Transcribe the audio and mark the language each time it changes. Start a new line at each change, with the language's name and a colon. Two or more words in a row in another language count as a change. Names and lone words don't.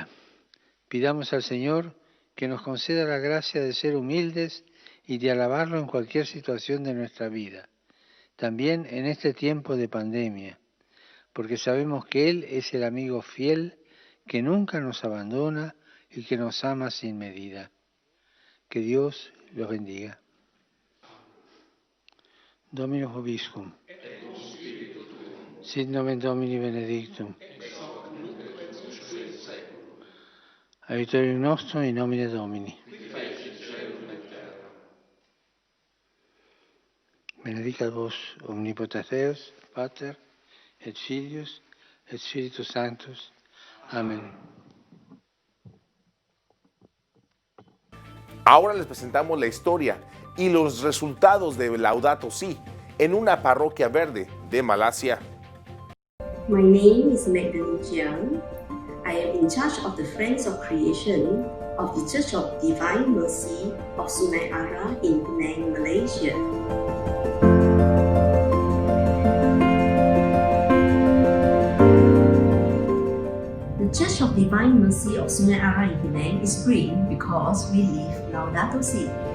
Spanish: Pidamos al Señor que nos conceda la gracia de ser humildes y de alabarlo en cualquier situación de nuestra vida, también en este tiempo de pandemia, porque sabemos que Él es el amigo fiel que nunca nos abandona y que nos ama sin medida. Que Dios los bendiga.
Latin: Dominus vobiscum. Sit nomen Domini benedictum. Aiutorium nostrum in nomine Domini. Benedicat vos omnipotens Deus, Pater, et Filius, et Spiritus Sanctus.
Spanish: Amén. Ahora les presentamos la historia y los resultados de Laudato Si en una parroquia verde de Malasia.
English: My name is Magdalene Jiang. I am in charge of the Friends of Creation of the Church of Divine Mercy of Sungai Ara in Penang, Malaysia. The Church of Divine Mercy of Sungai Ara in Penang is green because we live Laudato Si.